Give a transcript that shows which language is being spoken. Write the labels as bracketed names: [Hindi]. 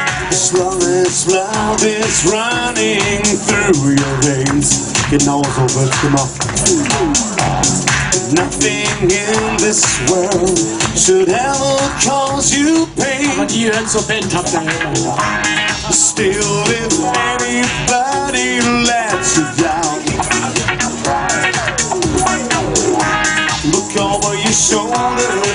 [English] As long as love is running through your veins, [German] Genau so wird's gemacht. [English] nothing in this world should ever cause you pain. [German] Aber die gehören zur Band, habt ihr gehört. [English] Still, if anybody lets you down, look over your shoulder.